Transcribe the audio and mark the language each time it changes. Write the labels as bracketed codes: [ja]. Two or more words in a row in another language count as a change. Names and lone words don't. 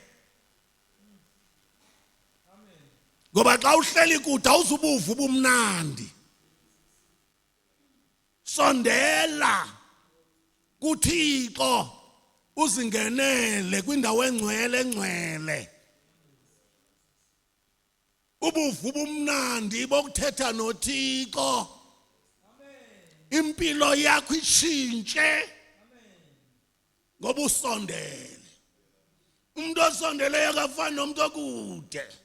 [xh] Ngoba xa uhleli kude awuzubuva ubumnandi. Sondela kuThixo uzingenele kwindawo engcwele. Ubuva ubumnandi bokuthetha noThixo. [zu] Impilo yakho ishintshe ngoba usondele. Umuntu osondeleyo akafani nomuntu okude.